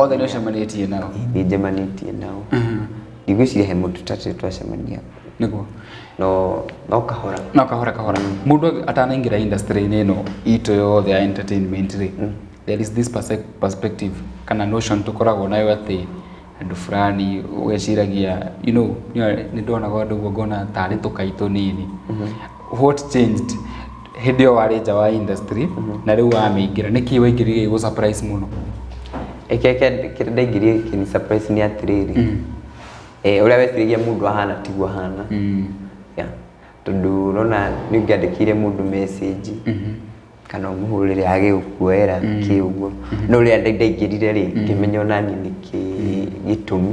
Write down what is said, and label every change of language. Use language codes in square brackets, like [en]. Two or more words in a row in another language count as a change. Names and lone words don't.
[ki] Othe nĩũcemanĩtie nao? Nĩ njemanĩtie nao. Ndigwĩciria he mũndũ tutarĩ twacemania. Nĩguo? No kahora. No kahora. Mũndũ atanaingĩra industry-inĩ ĩno itũ yothe ya entertainment rĩ, [en] there is this perspective [ki] kana notion tukoragwo nayo atĩ andũ fulani ũgeciragia, [en] you know, [ki] nĩ ndonaga andũ ũguo ngona tarĩ tũkai tũnini. [en] What changed? [ki] Hĩndĩ ĩyo warĩ nja wa industry na rĩu wamĩingĩra, nĩkĩ waingĩrire gũ surprise mũno? Kĩrĩa ndaingĩrire kĩni surprise nĩ atĩrĩrĩ, ũrĩa weciragia mũndũ ahana tiguo ahana. Tondũ ũrona nĩ ũngĩandĩkĩire mũndũ message kana ũmũhũrĩre agĩgũkuoera kĩ ũguo, no ũrĩa ndaingĩrire rĩ ngĩmenya onani nĩkĩ gĩtũmi.